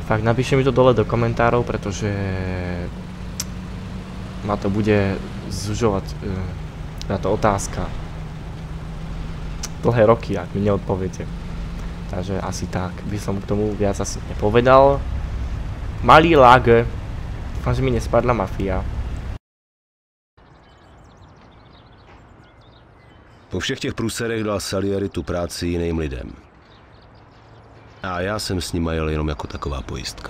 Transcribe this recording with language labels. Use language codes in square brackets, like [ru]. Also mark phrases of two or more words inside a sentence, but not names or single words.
[sk] Fakt, napíšte mi to dole do komentárov, pretože ma to bude zužovať táto otázka dlhé roky, ak mi neodpoviete. Takže asi tak, by som k tomu viac asi nepovedal. Malý lag, dúfam, že mi nespadla mafia. [cs] Po všech těch průserech dal Salieri tu práci jiným lidem. A já jsem s nima jel jenom jako taková pojistka.